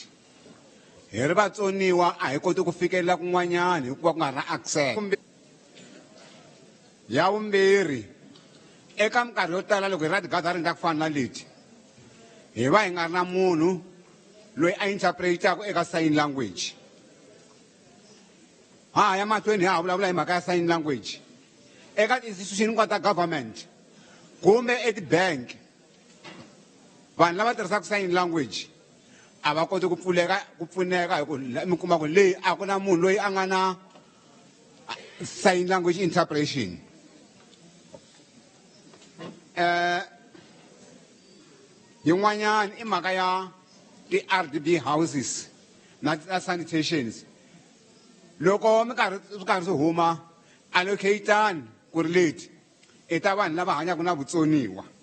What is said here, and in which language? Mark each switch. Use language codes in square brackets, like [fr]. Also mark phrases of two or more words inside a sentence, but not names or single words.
[ts] Hi ri vatsoniwa a hi koti ku fikelela kun'wanyana hikuva ku nga ri na access. Ya vumbirhi eka minkarhi yo tala loko hi ra ti-gathering ta ku fana na leti hi va hi nga ri na munhu loyi a interpretaka eka [en] sign language. [ts] Ya mahlweni ha vulavula hi mhaka ya [en] sign language [ts] eka ti-institution hinkwato ta government kumbe eti-bank vanhu lava tirhisaka sign language a va koti ku pfuneka hi ku mi kuma ku leyi a ku na munhu loyi a nga na [en] sign language interpretation. [ts] Yin'wanyana I mhaka ya ti-RDB houses na sanitations. Loko mi karhi swi huma allocatani ku ri leti I ta vanhu lava hanyaka na vutsoniwa.